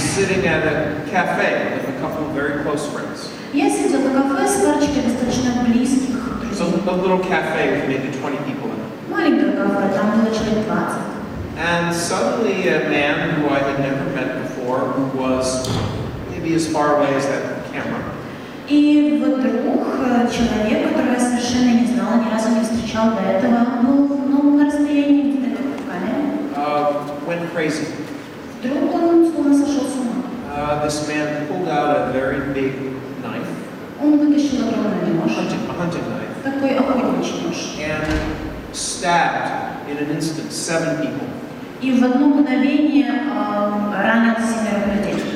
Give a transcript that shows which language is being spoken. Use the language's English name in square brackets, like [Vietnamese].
[English] sitting at a cafe with a couple of very close friends. [Russian] я сидела в кафе с парочкой достаточно близких [English] It's [Russian] друзей. [English] a little cafe with maybe 20 people in it. [Russian] Маленькое кафе, там было человек 20. [English] And suddenly a man who I had never met before, who was maybe as far away as that camera, [Russian] И вдруг человек, которого я совершенно не знала, ни разу не встречал до этого, был на расстоянии где-то как камеры. [English] went crazy. [Russian] Вдруг он словно сошел с ума. [English] This man pulled out a very big knife, [Russian] Он вытащил огромный нож, [English] a hunting knife, [Russian] такой охотничий нож, [English] and stabbed in an instant 7 people, [Russian] и в одно мгновение ранил 7 людей,